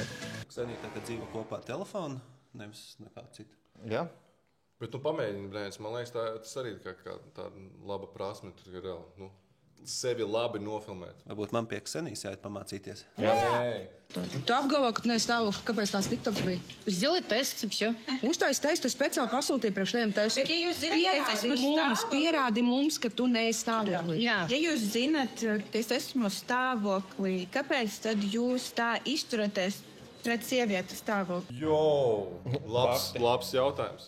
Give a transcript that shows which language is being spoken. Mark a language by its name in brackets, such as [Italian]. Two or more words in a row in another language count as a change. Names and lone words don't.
[Latvian] Ksenija tā, ka dzīvo kopā ar telefonu, nevis nekā citu. Jā. Bet tu pamēģini, brēns, man liekas, tas arī kā tāda laba prasme, tur ir reāli, sevi labi nofilmēt. Varbūt man pie Ksenijas jāiet pamācīties. Jā. Tu apgalvo, ka neesi stāvoklis, kāpēc tās TikToks bija? [Russian] Сделай тест, и все. [Latvian] Uztais testu speciāli pasūtīja priekš tiem testiem. Bet, ja jūs zināt, Pierādi mums, ka tu neesi stāvoklī. Jā. Ja jūs zināt, ka es esmu stāvoklī, kāpēc tad jūs tā izturaties pret sievietes stāvokli? Labs jautājums.